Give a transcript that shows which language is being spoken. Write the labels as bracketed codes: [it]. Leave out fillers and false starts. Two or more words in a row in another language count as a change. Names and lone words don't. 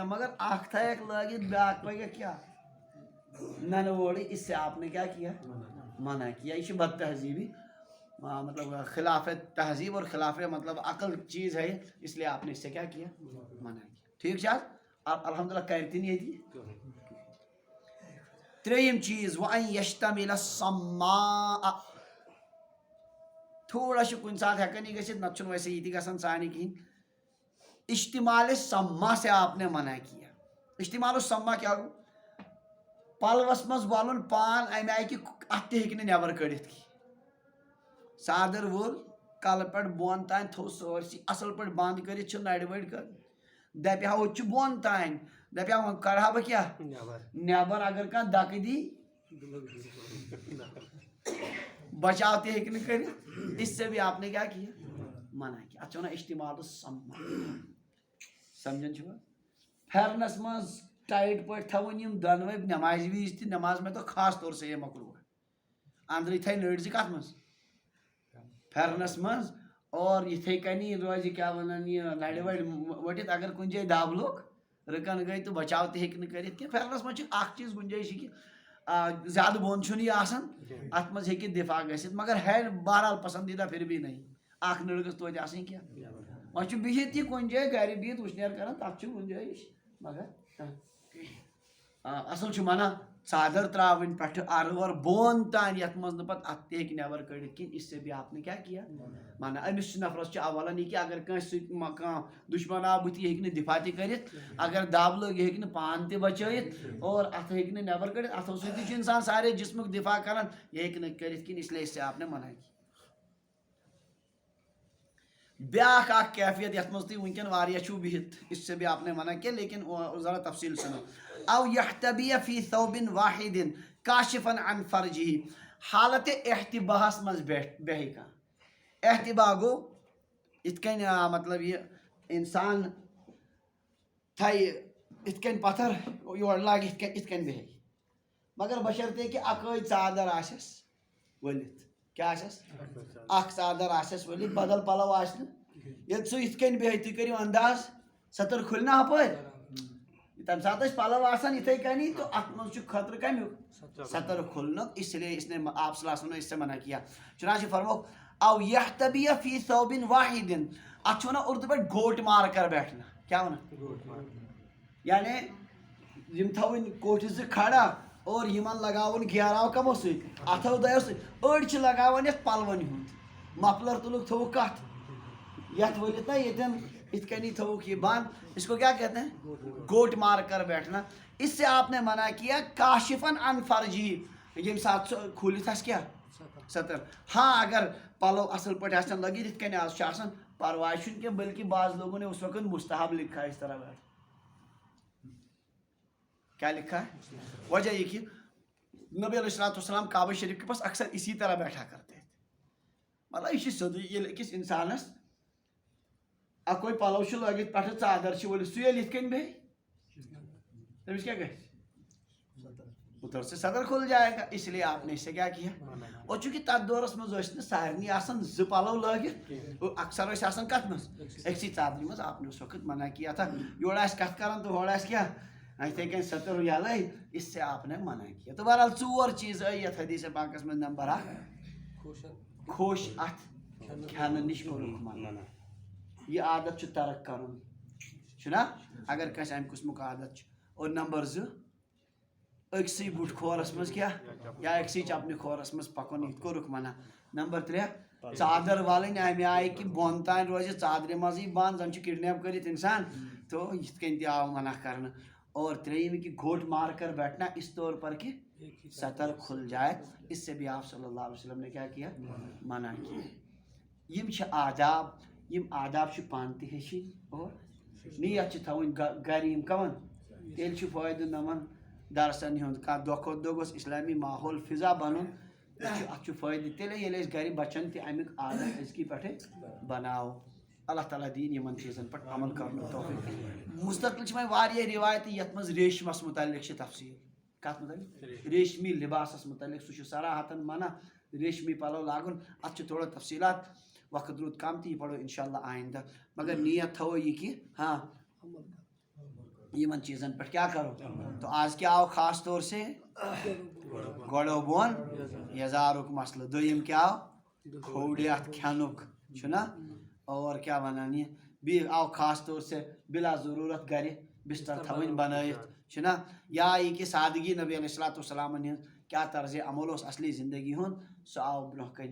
[ks] مگر اکھ تھایکھ لٲگِتھ بیاکھ پکیکھ کیا ننہٕ وورٕے. [ur] اس سے آپ نے کیا کیا منع کیا. یہ چھِ بد تہذیبی مطلب خلاف تہذیب اور خلاف مطلب عقل چیز ہے. اس لیے آپ نے اس سے کیا کیا منع کیا. ٹھیک چھا آپ الحمدللہ کرتی نہیں تھی. [ks] ترٛیٚیِم چیز [ar] وَأَن یشتمل السماء [ks] تھوڑا چھُ کُنہِ ساتہٕ ہٮ۪کان یہِ گٔژھِتھ نتہٕ چھُنہٕ ویسے یہِ تہِ گژھان سانہِ کِہیٖنۍ. [ur] اشتمال سما سے آپ نے منع کیا. [ks] اشتمال سما کیا گوٚو پلوس منٛز وَلُن پان امہِ آیہِ کہِ اتھ تہِ ہیٚکہِ نہٕ نٮ۪بر کٔڑِتھ کینٛہہ. صادر وول کلہٕ پٮ۪ٹھ بۄن تام تھوٚو سٲرسٕے اصل پٲٹھۍ بنٛد کٔرِتھ چھِ نرِ وٕڑۍ کٔر دپہِ ہا ہوٚتہِ چھُ بۄن تام دپہِ ہا وۄنۍ کڑٕ ہا بہٕ کیٛاہ نٮ۪بر. اگر کانٛہہ دکہٕ دی بچاو تہِ ہیٚکہِ نہٕ کٔرِتھ. [ur] اس سے بھی آپ نے کیا کیا منع کیا. [ks] اتھ چھِ ونان اشتمال سما. سمجھان چھُوا پھیرنس منٛز ٹایٹ پٲٹھۍ تھاوٕنۍ یِم دۄنوے نمازِ وِزِ تہِ [ur] نماز میں تو خاص طور سے یہ مکروہ ہے. [ks] اندرٕے تھایہِ نٔرۍ کتھ منٛز پھیرنس منٛز اور یِتھے کٔنی روزِ کیٛاہ ونان یہِ نرِ وڑِ ؤٹِتھ. اگر کُنہِ جایہِ دب لوٚگ رٕکن گٔے تہٕ بچاو تہِ ہیٚکہِ نہٕ کٔرِتھ کینٛہہ. پھیرنس منٛز چھِ اکھ چیٖز گُنجٲیش یہِ کہِ زیادٕ بۄن چھُنہٕ یہِ آسان اتھ منٛز ہیٚکہِ دفاع گٔژھِتھ. [ur] مگر ہے بہرحال پسندیدہ پھر بھی نہیں. [ks] اکھ نٔر گٔژھ توتہِ آسٕنۍ کینٛہہ. وۄنۍ چھُ بِہِتھ یہِ کُنہِ جایہِ گرِ بِہِتھ وٕشنیر کران تتھ چھِ گُنجٲیش. مگر اصل چھُ منع ژادر تراوٕنۍ پٮ۪ٹھٕ ارٕ ور بۄن تام یتھ منٛز نہٕ پتہٕ اتھ تہِ ہیٚکہِ نٮ۪بر کٔڑِتھ کِہیٖنۍ. [ur] اس سے بھی آپ نے کیا کیا منع. [ks] أمِس چھُ نفرس چھُ اولن یہِ کہِ اگر کٲنٛسہِ سۭتۍ کانٛہہ دُشمن آو بٕتھِ یہِ ہیٚکہِ نہٕ دفاع تہِ کٔرِتھ. اگر دب لٔگ یہِ ہیٚکہِ نہٕ پان تہِ بچٲیِتھ اور اتھ ہیٚکہِ نہٕ نٮ۪بر کٔڑِتھ. اتھو سۭتی تہِ چھُ انسان سارے جسمُک دفاع کران یہِ ہیٚکہِ نہٕ کٔرِتھ کِہیٖنۍ. [ur] اس لیے اس سے آپ نے منع کیا. [ks] بیاکھ اکھ کیفیت یتھ منٛز تُہۍ وٕنکٮ۪ن واریاہ چھِو بِہِتھ [ur] اس سے بھی آپ نے منع کیا لیکن ذرا تفصیل سنو. [ar] او یحتبی فی ثوب واحد کاشفا عن فرجہ [ks] حالت احتباہس منٛز بیہہِ کانٛہہ. احتبا گوٚو یِتھ کٔنۍ مطلب یہِ انسان تھایہِ یِتھ کٔنۍ پتھر یورٕ لاگہِ یِتھ کٔنۍ بیہہِ مگر بشرطے کہ اکٲے ژادر آسٮ۪س ؤلِتھ. کیٛاہ آسٮ۪س اکھ ژادر آسٮ۪س ؤلِتھ بدل پلو آسہِ نہٕ. ییٚلہِ سُہ یِتھ کٔنۍ بیہہِ تُہۍ کٔرِو انداز ستٕر کھُلہِ نا ہپٲرۍ تم سات پلو آسان اتھے کنی تو ات مز خطر کمیک سطر کھلنک، [ur] اس لیے اس نے آپ صلی اللہ علیہ وسلم نے اس سے منع کیا. [ks] چنانچہ فرمو [ar] او یحتبی فی ثوب واحد، [ks] ات ونان [ur] اردو پہ گوٹ مار کر بیٹھنا. [ks] کیا ونان؟ یعنی یم تھوین کوٹھ زٕ کھڑا اور یمن لگاون گھیراو کمو سۭتۍ اتھو دۄیو سۭتۍ. أڑۍ چھِ لگاوان یتھ پلون ہُنٛد مفلر تُلُکھ تھوٚوُکھ کتھ یتھ ؤلِتھ نا ییٚتٮ۪ن اتھ کنی تھوٚوُکھ یہ بند. [ur] اس کو کیا کہتے ہیں؟ گوٹ مار کر بیٹھنا. اس سے آپ نے منع کیا [ar] کاشفن عن فرجی، [ks] یم ساتھ کھولتھ آسہِ کیا سطر. ہاں اگر پلو اصل پٲٹھۍ آسن لگی یتھ کنۍ آز چھُ آسان پرواے چھُنہٕ کینٛہہ، [ur] بلکہ بعض لوگوں نے اس وقت مستحب لکھا ہے اس طرح بیٹھ. کیا لکھا ہے؟ وجہ یہ کہ نبی علیہ السلام کعبہ شریف کے پاس اکثر اسی طرح بیٹھا کرتے تھے. [ks] مطلب یہ سیودے ییٚلہِ أکِس انسانس اکوے پلو چھُ لٲگِتھ پٮ۪ٹھٕ ژادر چھِ ؤلِتھ سُہ ییٚلہِ یِتھ کٔنۍ بیٚہہِ تٔمِس کیٛاہ گژھِ؟ [ur] ادھر سے صدر کھل جائے گا. اس لیے آپ نے اس سے کیا کیا؟ [ks] اور چونکہ تتھ دورس منٛز ٲسۍ نہٕ سارنٕے آسان زٕ پلو لٲگِتھ، اکثر ٲسۍ آسان کتھ منٛز أکسٕے ژادرِ منٛز. [ur] آپ نے اس وقت منع کیا تھا. [ks] یورٕ آسہِ کتھ کران تو ہورٕ آسہِ کیا یِتھے کٔنۍ سطر یلے، [ur] اس سے آپ نے منع کیا. [ks] تو بہرحال ژور چیز آئی یتھ حدیث پاکس منٛز. نمبر اکھ کھوش اتھ کھٮ۪نہٕ نِش کوٚرُکھ منع. یہ عادت چھُ ترک کرُن چھُنا اگر کٲنٛسہِ امہِ قٕسمُک عادت چھُ. اور نمبر زٕ أکسٕے بُٹھ کھورس منٛز کیٛاہ یا أکسٕے چپنہِ کھورس منٛز پکُن یہِ تہِ کوٚرُکھ منع. نمبر ترٛےٚ ژادر والٕنۍ امہِ آیہِ کہ بۄن تام روزِ ژادرِ منٛزٕے بنٛد، زن چھُ کڈنیپ کٔرِتھ انسان تو یِتھ کٔنۍ تہِ آو منع کرنہٕ. [ur] اور ترٛیٚیِم کہ گھوٹ مار کر بیٹھنا اس طور پر کہ سطر کھل جائے. اس سے بھی آپ صلی اللہ علیہ وسلم نے کیا کیا؟ منع کیا. [ks] یم چھِ آداب، یم آداب چھِ پانہٕ تہِ ہیٚچھِنۍ اور نیت چھِ تھاوٕنۍ گرِ یِم کمن تیٚلہِ چھُ فٲیدٕ نمن درسن ہُنٛد. کانٛہہ دۄہ کھۄتہٕ دۄہ گوٚژھ اسلامی ماحول فضا بنُن. اتھ چھُ فٲیدٕ تیٚلے ییٚلہِ أسۍ گرِ بچن تہِ امیُک عادت أزکی پٮ۪ٹھے بناوو. اللہ تعالیٰ دِیِن یِمن چیٖزن پٮ۪ٹھ عمل کرنُک توفیٖق. مستقل چھِ وۄنۍ واریاہ رِوایتہٕ یتھ منٛز ریشمس متعلق چھِ تفصیٖل. کتھ متعلق؟ ریشمی لباسس متعلق. سُہ چھُ صراحتن منع ریشمی پلو لاگُن. اتھ چھِ تھوڑا تفصیلات، وقت روٗد کم تہٕ یہِ پرو انشاء اللہ آئندہ. مگر نیت تھاوو یہ کہ ہاں یمن چیزن پٮ۪ٹھ کیا کرو. [ur] تو آج کیا آو خاص طور سے [ks] گۄڈو بۄن یزارُک مسلہٕ. دوٚیِم کیا آو کھوڑِ اتھ کھٮ۪نُک چھُنا. اور کیا ونان یہ بیٚیہِ آو [ur] خاص طور سے [ks] بلا ضروٗرت گرِ بستر تھاوٕنۍ بنٲیِتھ چھُنا. یا یہ کہ سادگی نبی علیہ الصلوۃ والسلامن ہٕنٛز کیا طرزِ عمل اوس اصلی زندگی ہُنٛد سُہ آو برونٛہہ کَنہِ.